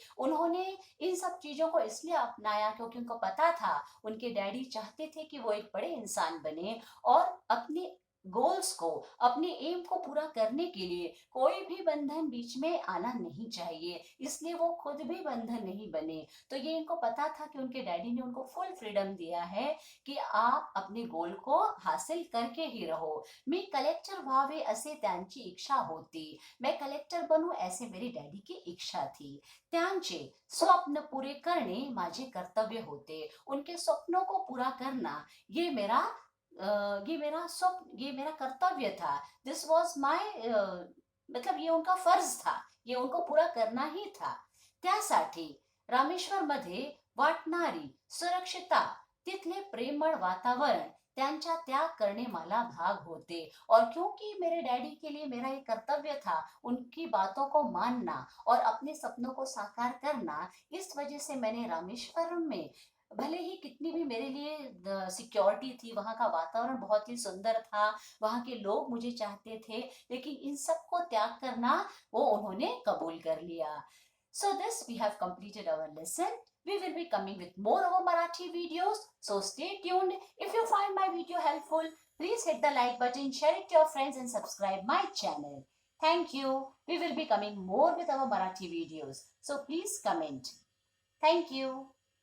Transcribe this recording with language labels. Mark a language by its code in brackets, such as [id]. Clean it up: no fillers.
[hi] उन्होंने इन सब चीजों को इसलिए अपनाया क्योंकि उनको पता था उनके डैडी चाहते थे कि वो एक बड़े इंसान बने और अपने गोल्स को, अपने एम को पूरा करने के लिए कोई भी बंधन बीच में आना नहीं चाहिए, इसलिए वो खुद भी बंधन नहीं बने. तो ये इनको पता था कि उनके डैडी ने उनको फुल फ्रीडम दिया है की आप अपने गोल को हासिल करके ही रहो. [mr] मी कलेक्टर व्हावे असे त्यांची इच्छा होती. [hi] मैं कलेक्टर बनू ऐसे मेरे डैडी की इच्छा थी. [mr] त्यांचे स्वप्न पूरे करणे माझे कर्तव्य होते. [hi] उनके स्वप्नों को पूरा करना ये मेरा स्वप्न, ये मेरा कर्तव्य था. [en] this was my, [hi] मतलब ये उनका फर्ज था, ये उनको पूरा करना ही था. [mr] त्यासाठी रामेश्वर मध्ये वाटणारी सुरक्षितता, तिथले प्रेमळ वातावरण, त्यांच्या त्याग करने मला भाग होते. [hi] और क्योंकि मेरे डैडी के लिए मेरा ये कर्तव्य था उनकी बातों को मानना और अपने सपनों को साकार करना, इस वजह से मैंने रामेश्वरम में, भले ही कितनी भी मेरे लिए सिक्योरिटी थी, वहाँ का वातावरण बहुत ही सुंदर था, वहाँ के लोग मुझे चाहते थे, लेकिन इन सब को त्याग करना वो उन्होंने कबूल कर लिया. [en] So this we have completed our lesson. We will be coming with more of our Marathi videos. So stay tuned. If you find my video helpful, please hit the like button, share it to your friends and subscribe my channel. Thank you. We will be coming more with our Marathi videos. So please comment. Thank you.